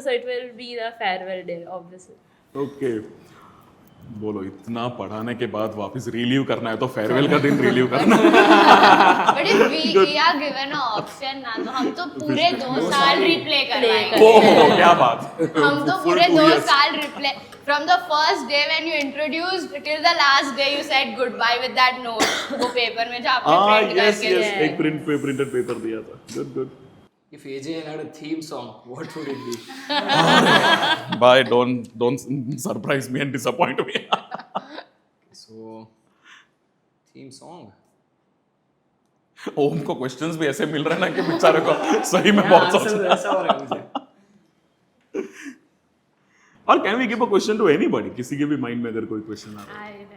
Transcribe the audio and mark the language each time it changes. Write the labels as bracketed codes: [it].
[en] So it will be the farewell day, obviously. [hi] Okay बोलो, इतना पढ़ाने के बाद वापस रिलीव करना है तो फेयरवेल का दिन रिलीव करना है। [en] But if we are given an option ना, [hi] तो हम तो पूरे 2 साल रिप्ले करवाएंगे। ओह क्या बात, हम तो पूरे 2 साल replay, [en] from the first day when you introduced till the last day you said goodbye with that note, [hi] वो पेपर में जो आपने प्रिंट करके दिया। एक प्रिंटेड पेपर दिया था। Good [en] If AJN had a theme song, what would it be? Bye, don't surprise me and disappoint me. So, theme song. [hi] ओम को क्वेश्चंस भी ऐसे मिल रहे हैं ना कि बेचारे को सही में बहुत आंसर सोचना। ऐसा हो रहा है मुझे। और [en] can we give a question to anybody, [hi] किसी के भी माइंड में अगर कोई क्वेश्चन आ रहा है।